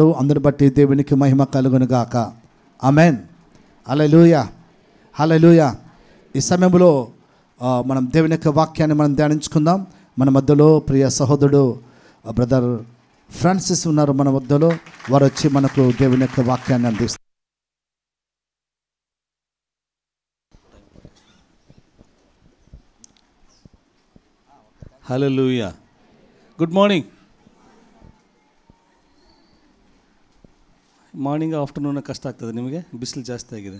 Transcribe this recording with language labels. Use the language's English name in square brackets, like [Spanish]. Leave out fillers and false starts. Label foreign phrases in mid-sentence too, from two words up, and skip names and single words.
[Telugu] అందుని బట్టి దేవునికి మహిమ కలుగును గాక. ఆమేన్. హల్లెలూయా, హల్లెలూయా. ఈ సమయంలో మనం దేవుని యొక్క వాక్యాన్ని మనం ధ్యానించుకుందాం. మన మధ్యలో ప్రియ సహోదరుడు బ్రదర్ ఫ్రాన్సిస్ ఉన్నారు. మన మధ్యలో వారు వచ్చి మనకు దేవుని యొక్క వాక్యాన్ని అందిస్తారు. [Kannada] ಹಲ್ಲೆಲೂಯಾ. [English] Good morning. morning afternoon [Kannada] ಕಷ್ಟ ಆಗ್ತದೆ ನಿಮಗೆ, ಬಿಸಿಲು ಜಾಸ್ತಿ ಆಗಿದೆ.